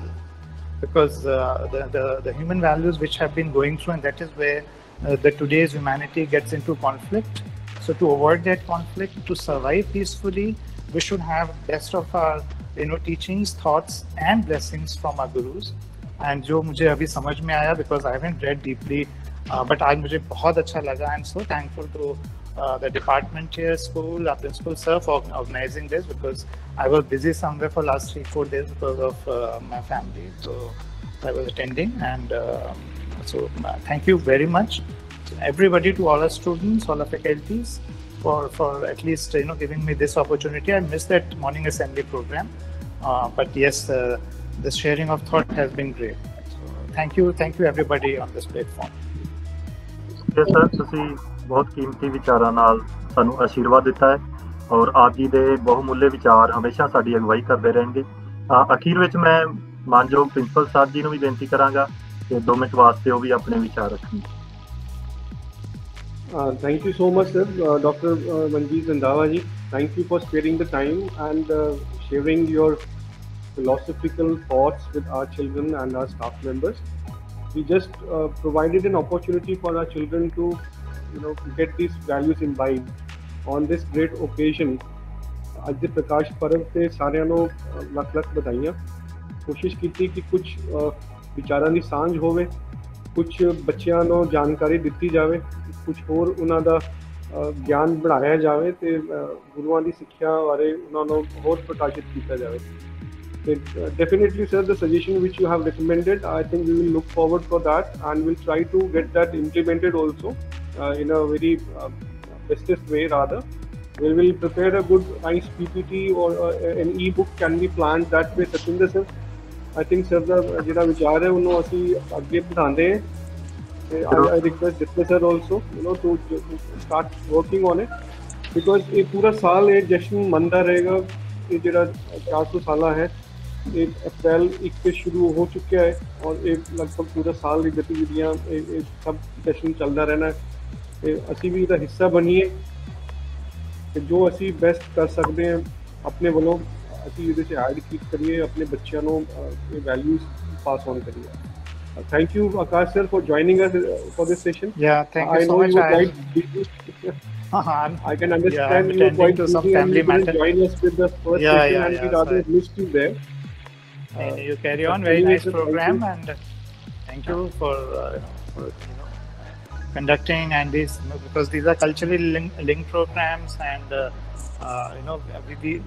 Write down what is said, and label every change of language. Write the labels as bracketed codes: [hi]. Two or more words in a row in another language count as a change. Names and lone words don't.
[en] Because the human values which have been going through, and that is where the today's humanity gets into conflict. So to avoid that conflict, to survive peacefully, we should have best of our teachings, thoughts, and blessings from our gurus. [hi] And जो मुझे अभी समझ में आया, [en] because I haven't read deeply, but [hi] आज मुझे बहुत अच्छा लगा. [en] I'm so thankful to the department here, school, our principal sir, for organizing this, because I was busy somewhere for last 3-4 days because of my family. So I was attending, and so thank you very much to everybody, to all our students, all our faculties, for at least giving me this opportunity. I missed that morning assembly program, but yes, the sharing of thought has been great. So thank you everybody on this platform. Yes sir, [pa] ਤੁਸੀਂ ਬਹੁਤ ਕੀਮਤੀ ਵਿਚਾਰਾਂ ਨਾਲ ਸਾਨੂੰ ਆਸ਼ੀਰਵਾਦ ਦਿੱਤਾ ਹੈ, ਔਰ ਆਪ ਜੀ ਦੇ ਬਹੁਮੁੱਲੇ ਵਿਚਾਰ ਹਮੇਸ਼ਾ ਸਾਡੀ ਅਗਵਾਈ ਕਰਦੇ ਰਹਿਣਗੇ। ਅਖੀਰ ਵਿੱਚ ਮੈਂ ਮਾਨਯੋਗ ਪ੍ਰਿੰਸੀਪਲ ਸਾਹਿਬ ਜੀ ਨੂੰ ਵੀ ਬੇਨਤੀ ਕਰਾਂਗਾ ਕਿ 2 ਮਿੰਟ ਵਾਸਤੇ ਉਹ ਵੀ ਆਪਣੇ ਵਿਚਾਰ ਰੱਖਣ। [en] Thank you so much, sir. Dr. Manjeet Randhawa ji, thank you for sparing the time and sharing your philosophical thoughts with our children and our staff members. We just provided an opportunity for our children to get these values imbibed on this great occasion. [pa] ਅੱਜ ਦੇ ਪ੍ਰਕਾਸ਼ ਪਰਵ ਤੇ ਸਾਰਿਆਂ ਨੂੰ ਲੱਖ ਵਧਾਈਆਂ। ਕੋਸ਼ਿਸ਼ ਕੀਤੀ ਕਿ ਕੁਝ ਵਿਚਾਰਾਂ ਦੀ ਸਾਂਝ ਹੋਵੇ, ਕੁਝ ਬੱਚਿਆਂ ਨੂੰ ਜਾਣਕਾਰੀ ਦਿੱਤੀ ਜਾਵੇ, ਕੁਝ ਹੋਰ ਉਹਨਾਂ ਦਾ ਗਿਆਨ बढ़ाया ਜਾਵੇ ਤੇ ਗੁਰੂਆਂ ਦੀ ਸਿੱਖਿਆ ਬਾਰੇ ਉਹਨਾਂ ਨੂੰ ਹੋਰ ਪ੍ਰਕਾਸ਼ਿਤ ਕੀਤਾ ਜਾਵੇ। [en] Definitely sir, the suggestion which you have recommended, I think we will look forward for that, and we'll try to get that implemented also in a very bestest way rather. We will prepare a good nice PPT or an e-book can be planned that way. [pa] Satinder sir, [en] I think sir [pa] ਦਾ ਜਿਹੜਾ ਵਿਚਾਰ ਹੈ ਉਹਨੂੰ ਅਸੀਂ ਅੱਗੇ ਵਧਾਉਂਦੇ ਹਾਂ। [en] I request Jitendra sir also to start working on it, because [pa] ਇਹ ਪੂਰਾ ਸਾਲ ਇਹ ਜਸ਼ਨ ਮੰਨਦਾ ਰਹੇਗਾ। ਇਹ ਜਿਹੜਾ 400 ਸਾਲਾ ਹੈ, [hi] ये अप्रैल 1 से शुरू हो चुका है, और ये लगभग पूरा साल की गतिविधियाँ सब सेशन चलता रहना है। असी भी इसका हिस्सा बनीए कि जो असी बेस्ट कर सकते हैं अपने वालों, असी ये एड कीप करिए, अपने बच्चों को ये [en] values pass on [hi] करिए। [en] Thank you, Akash sir, for joining us for this session. Yeah, thank you I so know much. you were quite busy. I can understand you were quite to busy some and family you couldn't matter. join us with the first session, and we rather missed you there. And you carry on. Very nice program, and thank you for conducting and these, because these are culturally linked programs, and we